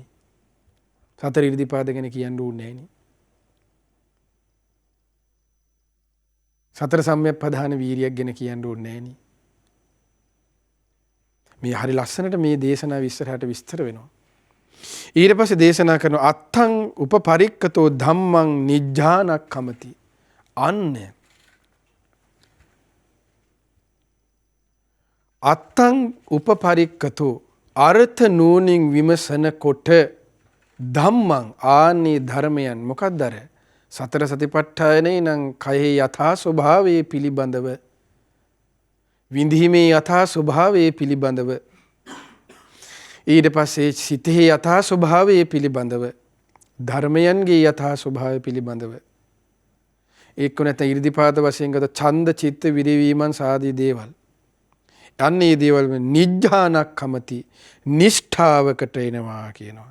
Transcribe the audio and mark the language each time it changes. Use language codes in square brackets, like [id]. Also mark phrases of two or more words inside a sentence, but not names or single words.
[si] සතර ඉර්ධිපාද ගැන කියන්න ඕනේ නෑනේ. සතර සම්‍යක් ප්‍රධාන වීරියක් ගැන කියන්න ඕනේ නෑනේ. මේ හරි ලස්සනට මේ දේශනාව ඉස්සරහට විස්තර වෙනවා. ඊට පස්සේ දේශනා කරන [pi] අත්තං උපපරික්කතෝ ධම්මං නිජ්ජානක්ඛමති. [si] අන්න [pi] අත්තං උපපරික්කතෝ [si] අර්ථ නූනින් විමසන කොට ධම්මං ආනි ධර්මයන් මොකක්ද අර සතර සතිපට්ඨානේ නම් කයෙහි යථා ස්වභාවයේ පිළිබඳව විඳීමේ යථා ස්වභාවයේ පිළිබඳව ඊට පස්සේ සිතෙහි යථා ස්වභාවයේ පිළිබඳව ධර්මයන්ගේ යථා ස්වභාවය පිළිබඳව එක්ක නැත්නම් ඉර්ධිපාද වශයෙන් ගත ඡන්ද චිත්ත විරිවීමන් සාදී දේවල් අන්නේ දේවල් නිජ්ජානක්ඛමති නිෂ්ඨාවකට එනවා කියනවා.